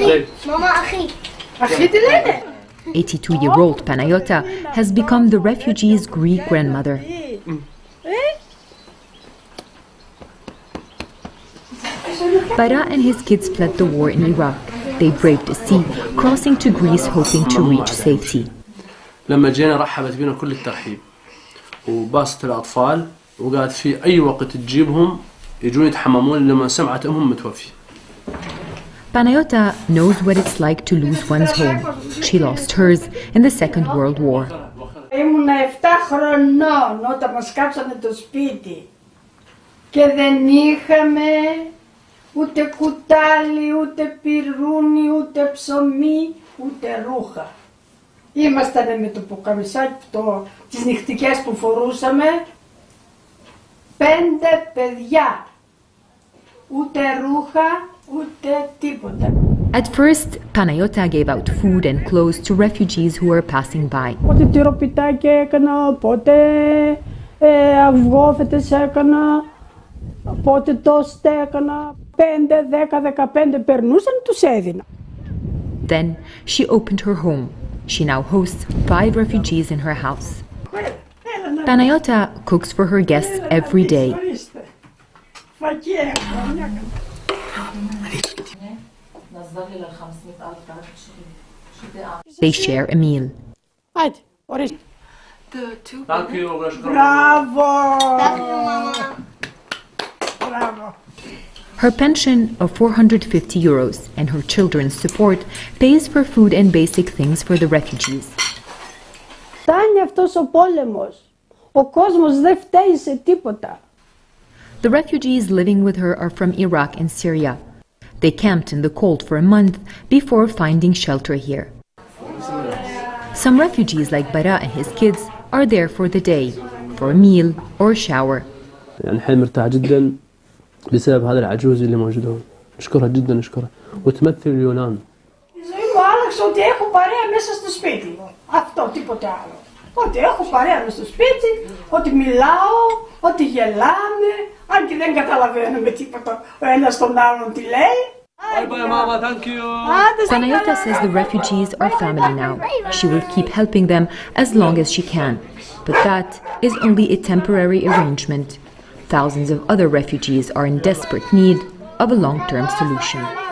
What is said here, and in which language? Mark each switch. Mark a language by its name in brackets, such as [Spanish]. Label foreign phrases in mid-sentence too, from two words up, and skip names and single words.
[English] 82-year-old Panayota has become the refugees' Greek grandmother. Bara and his kids fled the war in Iraq. They braved the sea, crossing to Greece hoping to reach safety. [Arabic] لما جينا رحبت بنا كل الترحيب وباصت الأطفال وقالت في أي وقت تجيبهم يجون يتحممون لما سمعت أمهم متوفي. [English] Panayota knows what it's like to lose one's home. She lost hers in the Second World War. [Greek] Ήμουνα 7 χρονών όταν μας κάψανε το σπίτι και δεν είχαμε ούτε κουτάλι, ούτε πυρούνι, ούτε ψωμί, ούτε ρούχα. Ήμασταν με το ποκαμισάκι, τις νυχτικές που φορούσαμε, 5 παιδιά. Ούτε ρούχα, ούτε τίποτα. [English] At first, Panayota gave out food and clothes to refugees who were passing by. [Greek] Πότε τυροπιτάκι έκανα, πότε αυγόφετες έκανα, πότε τόστ έκανα. 5, 10, 15 περνούσαν, τους έδινα. [English] Then she opened her home. She now hosts 5 refugees in her house. Panayota cooks for her guests every day. They share a meal. Thank you. Bravo! Bravo! Her pension of 450 euros and her children's support pays for food and basic things for the refugees. [Greek] Φτάνει αυτός ο πόλεμος. Ο κόσμος δεν φταίει σε τίποτα. [English] The refugees living with her are from Iraq and Syria. They camped in the cold for a month before finding shelter here. Some refugees like Bara and his kids are there for the day, for a meal or shower. [Arabic] يعني الحين مرتاح جدا بسبب هذا العجوز اللي موجود هون. نشكرها جدا، نشكرها، وتمثل اليونان. [Greek] ζωή μου άλλαξε ότι έχω παρέα μέσα στο σπίτι. Αυτό, τίποτε άλλο. Ότι έχω παρέα μέσα στο σπίτι, ότι μιλάω, ότι γελάμε, αν και δεν καταλαβαίνουμε τίποτα ο ένας τον άλλον τι λέει. [English] Bye bye, Mama. Thank you. Sanayota says the refugees are family now. She will keep helping them as long as she can. But that is only a temporary arrangement. Thousands of other refugees are in desperate need of a long-term solution.